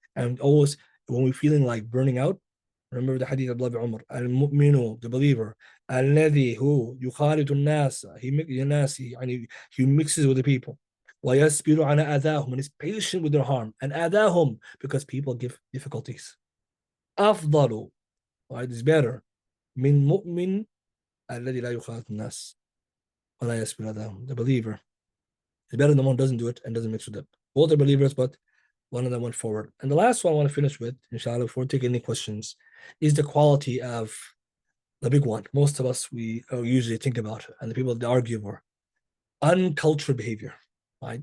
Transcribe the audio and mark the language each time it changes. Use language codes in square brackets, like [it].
[en] And always, when we're feeling like burning out, remember the hadith of Abdullah Umar, al-mu'minu, the believer, الذي who [ar] يخالط الناس, [en] he mixes with the people. [ar] ويصبر على أذاهم, [en] and is patient with their harm. And أذاهم, because people give difficulties. [ar] أفضل, [en] right, is better [ar] من مؤمن الذي لا يخالط الناس ولا يصبر أذاهم. [en] The believer is better than the one who doesn't do it and doesn't mix with them. Both are believers, but one of them went forward. And the last one I want to finish with, inshallah, before taking any questions, is the quality of the big one. Most of us, we usually think about it, and the people that argue over uncultured behavior, right?